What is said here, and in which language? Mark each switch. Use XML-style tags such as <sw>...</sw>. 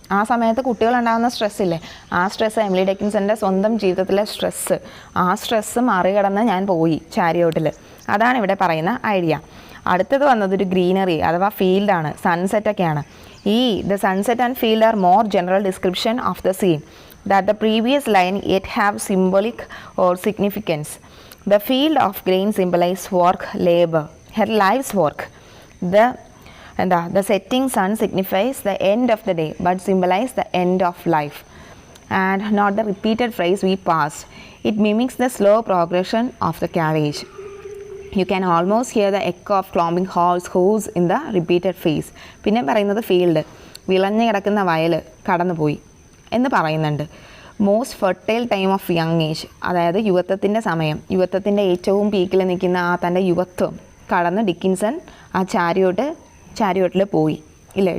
<ml>ആ സമയത്ത് കുട്ടികളുണ്ടാകുന്ന സ്ട്രെസ്സില്ലേ, ആ സ്ട്രെസ്സ് എമിലി ഡിക്കിൻസൻ്റെ സ്വന്തം ജീവിതത്തിലെ സ്ട്രെസ്സ്, ആ സ്ട്രെസ്സ് മറികടന്ന് ഞാൻ പോയി ചാരിയോട്ടിൽ. അതാണ് ഇവിടെ പറയുന്ന ഐഡിയ. അടുത്തത് വന്നതൊരു ഗ്രീനറി അഥവാ ഫീൽഡാണ്, സൺസെറ്റൊക്കെയാണ്.</ml> <en>The sunset and field are more general description of the scene that the previous line yet have symbolic or significance. The field of grain symbolize work, labor, her life's work. The setting sun signifies the end of the day but symbolize the end of life, and not the repeated phrase we pass. It mimics the slow progression of the carriage. You can almost hear the echo of clomping horse hooves in the repeated phrase.</en> <ml>പിന്നെ പറയുന്നത് field, വിളഞ്ഞു കിടക്കുന്ന വയൽ കടന്നുപോയി എന്ന് പറയുന്നുണ്ട്. Most fertile time of young age, അതായത് യുവത്വത്തിൻ്റെ സമയം, യുവത്വത്തിൻ്റെ ഏറ്റവും പീക്കിൽ നിൽക്കുന്ന ആ തൻ്റെ യുവത്വം കടന്ന് ഡിക്കിൻസൺ ആ ചാരിയോട്ടിൽ പോയി ഇല്ലേ.</ml>